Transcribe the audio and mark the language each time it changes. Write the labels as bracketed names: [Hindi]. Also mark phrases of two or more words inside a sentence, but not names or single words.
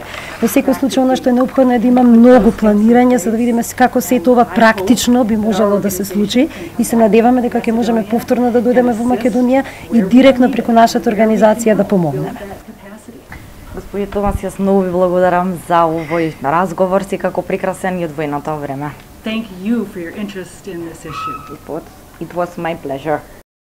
[Macedonian] Во секој случај она што е неопходно е да има многу планирање за да видиме како сето ова практично би можело да се случи и се надеваме дека ќе можеме повторно да дојдеме во Македонија и директно преку нашата организација да помогнеме. Господин Томас, јас многу ви благодарам за овој разговор, секако прекрасен и одвоеното време. [English] Thank you for your interest in this issue. It was my pleasure.